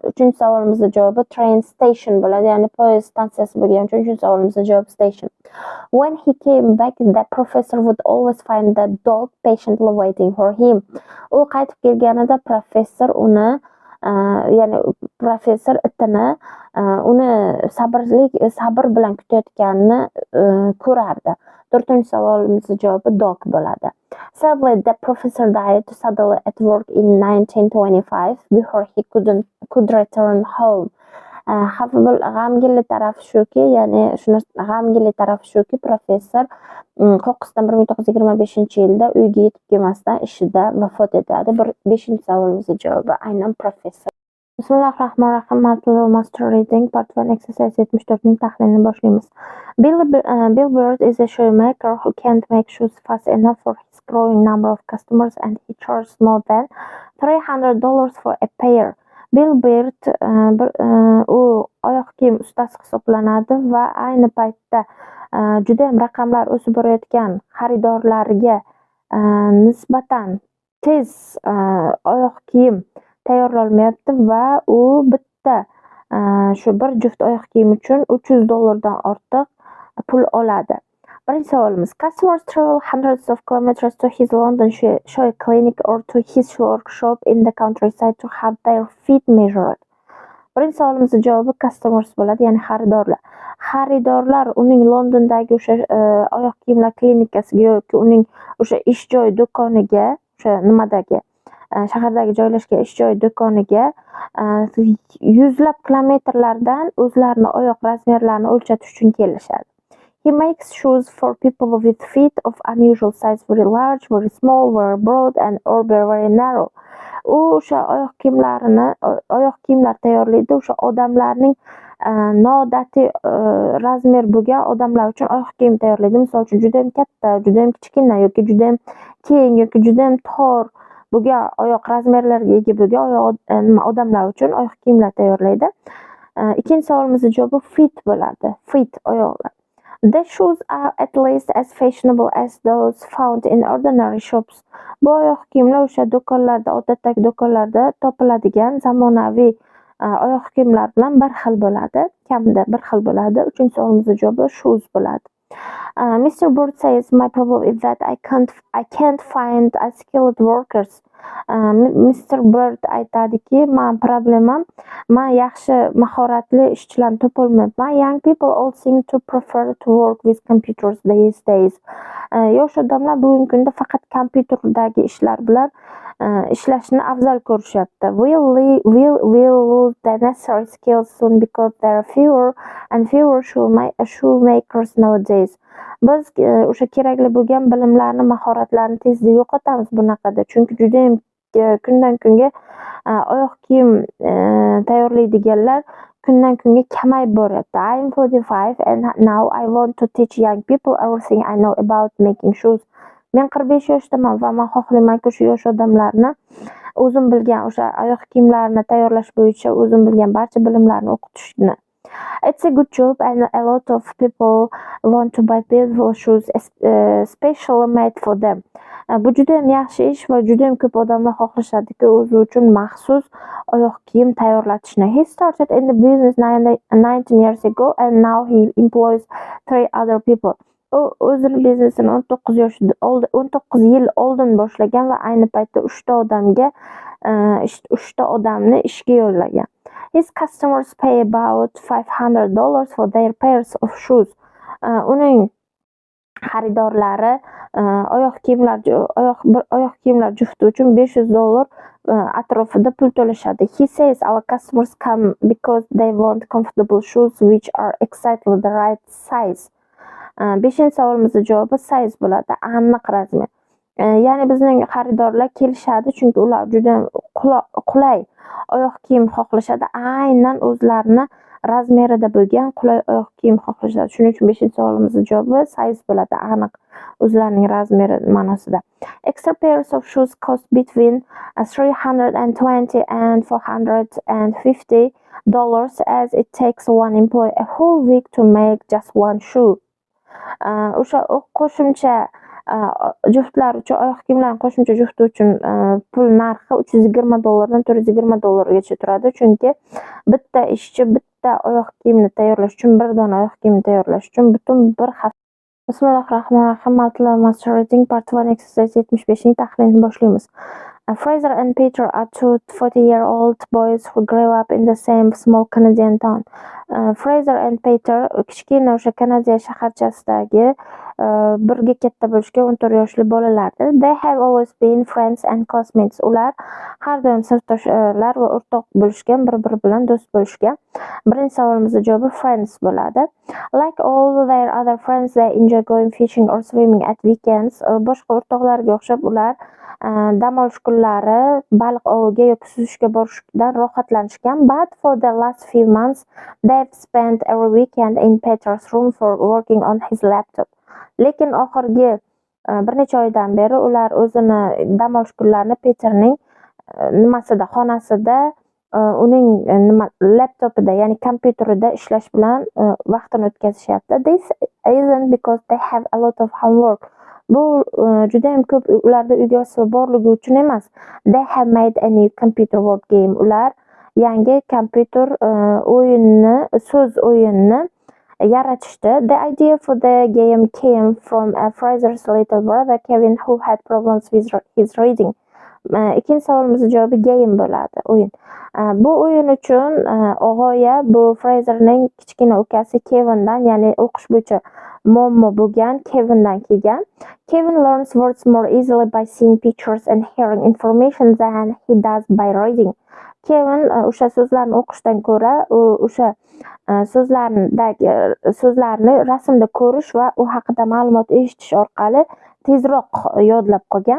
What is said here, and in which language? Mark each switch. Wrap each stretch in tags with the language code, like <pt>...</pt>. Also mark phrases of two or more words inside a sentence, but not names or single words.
<uz>3-savolimizning javobi</uz> <en>train station</en> <uz>bo'ladi, ya'ni poyezd stansiyasi bo'lgani uchun 3-savolimizning javobi station.</uz> <en>When he came back, the professor would always find the dog patiently waiting for him.</en> <uz>U qaytib kelganida professor uni ya'ni professor itini uni sabr bilan kutayotganini ko'rardi. 4-savolimizning javobi dog bo'ladi.</uz> <en>Sadly, the professor died suddenly at work in 1925 before he could return home.</en> <uz>g'amginli tarafi shuki, ya'ni shuni g'amginli tarafi shuki, professor qo'qqisdan 1925-yilda uyga yetib kelmasdan ishida vafot etadi. 5-savolimiz javobi aynan professor. Bismillahirrahmanirrahim. Multilevel Master Reading.</uz> <en>Part 1 exercise</en> <uz>74ning tahlilini boshlaymiz.</uz> <en>Bill Bird is a shoemaker who can't make shoes fast enough for his growing number of customers, and he charges more than $300 for a pair.</en> <uz>Bill Bird u oyoq kiyim ustasi hisoblanadi va ayni paytda juda ham raqamlar o'sib borayotgan xaridorlariga nisbatan tez oyoq kiyim tayyorlolmayapti va u bitta shu bir juft oyoq kiyim uchun $300 ortiq pul oladi. Birinchi savolimiz:</uz> <en>Customers travel hundreds of kilometers to his London shoe clinic or to his workshop in the countryside to have their feet measured.</en> <uz>Birinchi savolimizning javobi customers bo'ladi, ya'ni xaridorlar. Xaridorlar uning Londondagi o'sha oyoq kiyimlar klinikasiga yoki uning o'sha ish joyi do'koniga, o'sha nimadagi shahardagi joylashgan ish joyi do'koniga yuzlab kilometrlardan o'zlarini oyoq razmerlarini o'lchatish uchun kelishadi.</uz> <en>He makes shoes for people with feet of unusual size, very large, very small, very broad, and or very narrow.</en> <uz>U o'sha oyoq kiyimlar tayyorlaydi. O'sha odamlarning noodatiy razmer bo'lgan odamlar uchun oyoq kiyim tayyorlaydi. Misol uchun juda ham katta, juda ham kichkina yoki juda ham keng yoki juda ham tor bo'lgan oyoq razmerlarga ega bo'lgan odamlar uchun oyoq kiyimlar tayyorlaydi. Ikkinchi savolimizning javobi fit bo'ladi. Fit oyoqlar.</uz> <en>The shoes are at least as fashionable as those found in ordinary shops.</en> <uz>Bu oyoq kiyimlar o'sha do'konlarda, odatdagi do'konlarda topiladigan zamonaviy oyoq kiyimlar bilan bir xil bo'ladi, kamida bir xil bo'ladi. Uchinchi savolimizning javobi shoes bo'ladi.</uz> <en>Mr. Bird says, my problem is that I can't find skilled workers.</en> <uz>Mr. Bird aytadiki, problemam men yaxshi mahoratli ishchilarni topolmayapman.</uz> <en>Young people all seem to prefer to work with computers these days.</en> <uz>Yosh odamlar bugungi kunda faqat kompyuterdagi ishlar bilan ishlashni afzal ko'rishyapti.</uz> <en>We'll lose the necessary skills soon because there are fewer and fewer shoemakers nowadays.</en> <uz>Biz o'sha kerakli bo'lgan bilimlarni, mahoratlarni tezda yo'qotamiz bunaqada. Chunki juda ham kundan kunga oyoq kiyim tayyorlaydiganlar kundan kunga kamayib boryapti.</uz> <en>I'm 45 and now I want to teach young people everything I know about making shoes.</en> <uz>Men 45 yoshdaman va men xohlaymanki shu yosh odamlarni o'zim bilgan o'sha oyoq kiyimlarni tayyorlash bo'yicha o'zim bilgan barcha bilimlarni o'qitishni.</uz> <en>It's a good job and a lot of people want to buy beautiful shoes specially made for them.</en> <uz>Bu juda ham yaxshi ish va juda ham ko'p odamlar xohlashadiki o'zi uchun maxsus oyoq kiyim tayyorlatishni.</uz> <en>He started in the business 19 years ago and now he employs 3 other people.</en> <uz>U o'zini biznesini 19 yil oldin boshlagan va ayni paytda 3 ta odamni ishga yollagan.</uz> <en>His customers pay about $500 for their pairs of shoes.</en> <uz>Uning xaridorlari oyoq kiyimlar jufti uchun $500 atrofida pul to'lashadi.</uz> <en>He says our customers come because they want comfortable shoes which are exactly the right size.</en> <uz>5-savolimizning javobi size bo'ladi, aniq razmer. Ya'ni bizning xaridorlar kelishadi chunki ular juda qulay oyoq kiyim xohlashadi. Aynan o'zlarini razmerida bo'lgan qulay oyoq kiyim xohlashadi. Shuning uchun 5-savolimizning javobi size bo'ladi, aniq o'zlarining razmeri ma'nosida.</uz> <en>Extra pairs of shoes cost between $320 and $450 as it takes one employee a whole week to make just one shoe.</en> <uz>O'sha qo'shimcha juftlar uchun oyoq kiyimlarning qo'shimcha jufti uchun pul narxi $320 dan $420 turadi. Chunki bitta ishchi bitta oyoq kiyimni tayyorlash uchun, bir dona oyoq kiyimni tayyorlash uchun butun bir hafta. Bismillahirrahmanirrahim. Multilevel Master Reading.</uz> <en>Part 1 exercise</en> <uz>75ning tahlilini boshlaymiz.</uz> <en>Fraser and Peter are 2 40-year-old boys who grew up in the same small Canadian town.</en> <uz>Fraser and Peter kichkina o'sha Kanadiya shaharchasidagi birga katta bo'lishgan 14 yoshli bolalardir.</uz> <en>They have always been friends and classmates.</en> <uz>Ular har doim sinfdoshlar va o'rtoq bo'lishgan, bir-biri bilan do'st bo'lishgan. Birinchi savolimizning javobi friends bo'ladi.</uz> <en>Like all their other friends, they enjoy going fishing or swimming at weekends.</en> <uz>Boshqa o'rtoqlarga o'xshab ular dam olish kunlari baliq oviga yoki suzishga borishdan rohatlanishgan.</uz> <en>But for the last few months, they've spent every weekend in Peter's room for working on his laptop.</en> <uz>Lekin oxirgi bir necha oydan beri ular o'zini dam olish kunlarini Peterning xonasida uning laptopida, ya'ni kompyuterida ishlash bilan vaqtini o'tkazishyapti.</uz> <en>This isn't because they have a lot of homework.</en> <uz>Bu juda ham ko'p ularda uyga vazifa borligi uchun emas.</uz> <en>They have made a new computer word game.</en> <uz>Ular yangi kompyuter so'z o'yinini yaratishdi.</uz> <en>The idea for the game came from Fraser's little brother Kevin, who had problems with his reading.</en> <uz>Ikkinchi savolimizning javobi game bo'ladi, o'yin. Bu o'yin uchun g'oya bu Fraserning kichkina ukasi Kevindan, ya'ni o'qish bo'yicha muammo bo'lgan Kevindan kelgan.</uz> <en>Kevin learns words more easily by seeing pictures and hearing information than he does by reading.</en> <uz>Kevin o'sha so'zlarni o'qishdan ko'ra o'sha so'zlarni rasmda ko'rish va u haqida ma'lumot eshitish orqali tezroq yodlab qolgan.</uz>